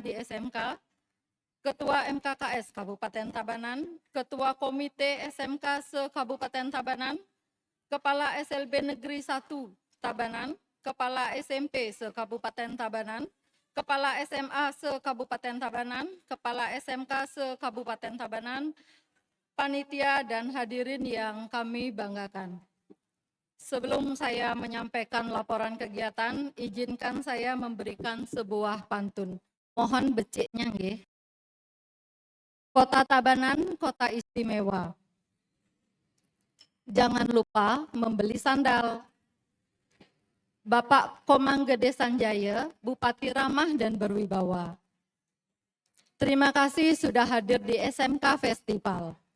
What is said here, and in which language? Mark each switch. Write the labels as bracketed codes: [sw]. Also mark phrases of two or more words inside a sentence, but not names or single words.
[id] di SMK, Ketua MKKS Kabupaten Tabanan, Ketua Komite SMK se-Kabupaten Tabanan, Kepala SLB Negeri 1 Tabanan, Kepala SMP se-Kabupaten Tabanan, Kepala SMA se-Kabupaten Tabanan, Kepala SMK se-Kabupaten Tabanan, panitia dan hadirin yang kami banggakan. Sebelum saya menyampaikan laporan kegiatan, izinkan saya memberikan sebuah pantun. Mohon [ban] beciknya nggih. [id] Kota Tabanan, kota istimewa. Jangan lupa membeli sandal. Bapak Komang Gede Sanjaya, Bupati ramah dan berwibawa. Terima kasih sudah hadir di SMK Festival.